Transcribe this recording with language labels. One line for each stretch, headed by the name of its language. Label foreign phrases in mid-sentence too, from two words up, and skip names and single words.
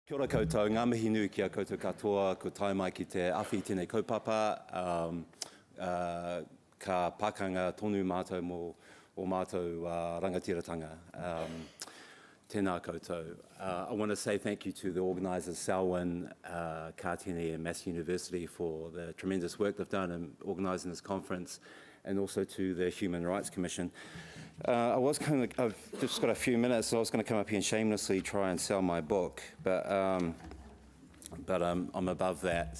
Māori: Kia ora koutou, ngā mihi nui ki a koutou katoa, ko tai mai ki te awhi tēnei kaupapa, ka pakanga tonu mātou o mātou rangatiratanga. Tēnā koutou.
English: I want to say thank you to the organisers, Selwyn, Kātini and Massey University for the tremendous work they've done in organising this conference, and also to the Human Rights Commission. I've just got a few minutes, so I was going to come up here and shamelessly try and sell my book, but I'm above that.